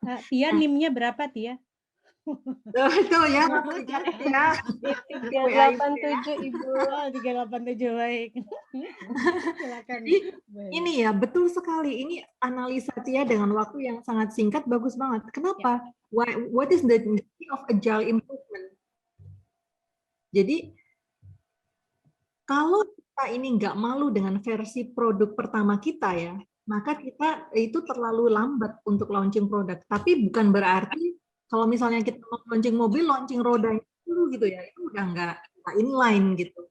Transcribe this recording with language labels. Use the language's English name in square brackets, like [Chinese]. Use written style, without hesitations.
[Indonesian] Tia, NIM-nya berapa, Tia? Itu ya, ya. 387, Ibu. Oh, 387, baik. Silakan. Jadi, ini ya, betul sekali. Ini analisa Tia dengan waktu yang sangat singkat, bagus banget. Kenapa? Ya. [English] What is the key of agile improvement? [Indonesian] Jadi, kalau kita ini nggak malu dengan versi produk pertama kita ya, maka kita itu terlalu lambat untuk launching produk. Tapi bukan berarti kalau misalnya kita mau launching mobil, launching rodanya dulu gitu ya, itu udah nggak inline gitu.